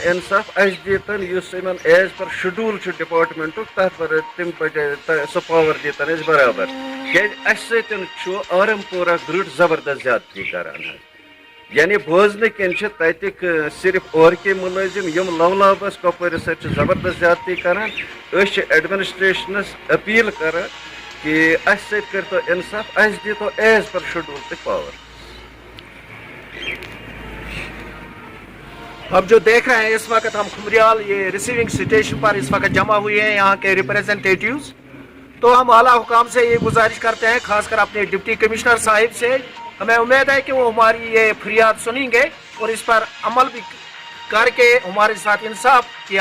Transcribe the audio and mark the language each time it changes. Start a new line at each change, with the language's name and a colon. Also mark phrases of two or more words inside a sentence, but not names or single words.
Kashmiri: انصاف اَسہِ دیٖتن یُس یِمن
English: as per schedule
Kashmiri: چھُ ڈپارٹمنٹُک تتھ پر تِم پٲٹھۍ سُہ پاور دیٖتن اَسہِ برابر کیازِ اَسہِ سۭتۍ چھُ آرم پورہ گرڈ زبردست زیادتی کران حظ یعنی بوزنہٕ کِنۍ چھِ تتِکۍ صرف اورکے مُلٲزم یِم لولابس کۄپوٲرِس سۭتۍ چھِ زبردست زیادتی کران أسۍ چھِ ایڈمنسٹریشنس اپیل کران کہ اَسہِ سۭتۍ کٔرتو انصاف اَسہِ دیٖتو
English: as per schedule
Kashmiri: تہِ پاور۔
Urdu: اب جو دیکھ رہے ہیں اس وقت ہم کھمریال یہ
English: receiving station
Urdu: پر اس وقت جمع ہوئے ہیں یہاں کے ریپریزنٹیٹیوز، تو ہم اعلیٰ حکام سے یہ گزارش کرتے ہیں خاص کر اپنے
English: deputy commissioner
Urdu: صاحب سے، ہمیں امید ہے کہ وہ ہماری یہ فریاد سنیں گے اور اس پر عمل بھی کر کے ہمارے ساتھ انصاف کیا